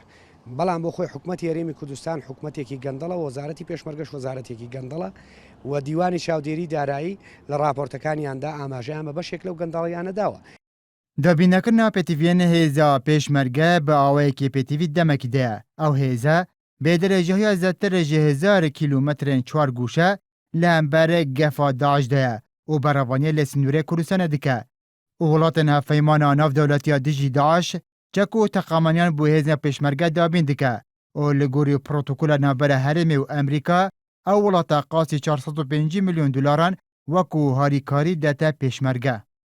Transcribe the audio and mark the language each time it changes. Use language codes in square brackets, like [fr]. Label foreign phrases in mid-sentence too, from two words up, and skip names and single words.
[ckb] بەڵام بۆ خۆی حکوومەتی هەرێمی کوردستان حکوومەتێکی گەندەڵە وەزارەتی پێشمەرگەش وەزارەتێکی گەندەڵە و دیوانی چاودێری دارایی لە راپۆرتەکانیاندا ئاماژەیان بە بەشێک لەو گەندەڵیانە داوە. [ku] دابینەکردنا پێتیڤێنە هێزا پێشمەرگە بە ئاوەیەکی پێتیڤی دەمەکی دەیە ئەو هێزە بێدەرەجەهەیە زیاتر لە 1000 کیلومترên çwar gûşe li hemberê gefa Daeş de ye û berevaniyê li Sinûrê Kurdistanê dike. û welatên hevpeymana navdewletiya dijî Daeş çek û teqamaniyan bû hêzên pêşmerge dabîn dike û li gorî protokola navbera Herêmê û Amerîka ew welata qasî 450 milyon dolaran wekû harîkarî dete pêşmerge.